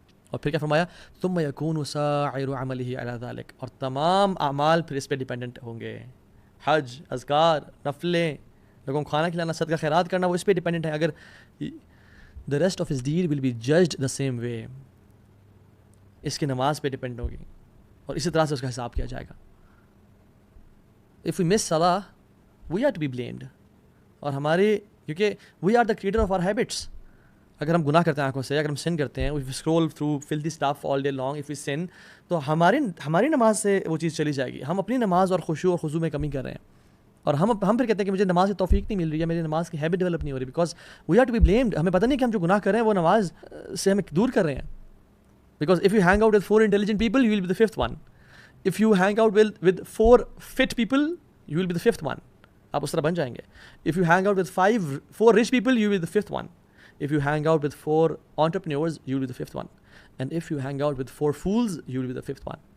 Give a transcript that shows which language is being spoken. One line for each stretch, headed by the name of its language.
Urdu: اور پھر کیا فرمایا؟
Arabic: ثم يكون سائر عمله على ذلك،
Urdu: اور تمام اعمال پھر اس پہ ڈیپینڈنٹ ہوں گے. حج، اذکار، نفلیں، لوگوں کو کھانا کھلانا، صدقہ خیرات کرنا، وہ اس پہ ڈیپینڈنٹ ہے. اگر
English: the rest of his deed will be judged the same way،
Urdu: اس کی نماز پہ ڈیپینڈ ہوگی اور اسی طرح سے اس کا حساب کیا جائے گا.
English: if we miss salah we are to be blamed،
Urdu: اور ہمارے کیونکہ
English: we are the creator of our habits.
Urdu: اگر ہم گناہ کرتے ہیں آنکھوں سے، اگر ہم سن کرتے ہیں،
English: if we scroll through filthy stuff all day long, if we sin،
Urdu: تو ہماری نماز سے وہ چیز چلی جائے گی. ہم اپنی نماز اور خشوع اور خضوع میں کمی کر رہے ہیں اور ہم پھر کہتے ہیں کہ مجھے نماز کی توفیق نہیں مل رہی ہے، میری نماز کی ہیبٹ ڈیولپ نہیں ہو رہی،
English: Because we are to be blamed.
Urdu: ہمیں پتہ نہیں کہ ہم جو گناہ کر رہے ہیں وہ نماز سے ہمیں دور کر رہے ہیں.
English: Because if you hang out with 4 intelligent people you will be the 5th one. if you hang out with 4 fit people you will be the 5th one.
Urdu: آپ اس طرح بن جائیں گے.
English: if you hang out with 4 rich people you will be the 5th one. if you hang out with 4 entrepreneurs you will be the 5th one. and if you hang out with 4 fools you will be the 5th one.